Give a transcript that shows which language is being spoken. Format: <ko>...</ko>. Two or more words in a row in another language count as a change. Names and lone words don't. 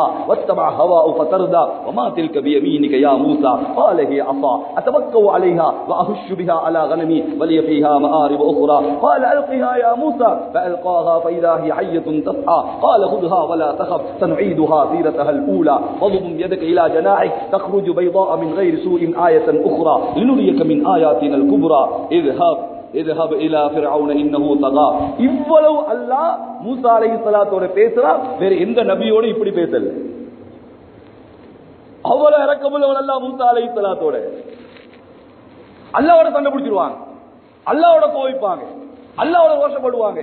<ar>واتبع هواه فتردى وما تلك بيمينك يا موسى قال هي عصا أتوكل عليها وأهش بها على غنمي ولي فيها مآرب أخرى قال ألقها يا موسى فألقاها فإذا هي حية تسعى قال خذها ولا تخف سنعيدها سيرتها الأولى واضم يدك إلى جناحك تخرج بيضاء من غير سوء آية أخرى لنريك من آياتنا الكبرى اذهب إلى فرعون إنه طغى.</ar> <ta>இவ்வளவு அல்லாஹ் மூசா அலைஹிஸ்ஸலாத்தோட பேசுறா. வேற எந்த நபியோட இப்படி பேசல. அவ்வளவு இரக்கமுள்ளவன் அல்லாஹ் மூசா அலைஹிஸ்ஸலாத்தோட. அல்லாஹ்வோட சண்டை பிடிச்சிருவாங்க, அல்லாஹ்வோட கோவிப்பாங்க, அல்லாஹ்வோட ரோஷப்படுவாங்க.</ta>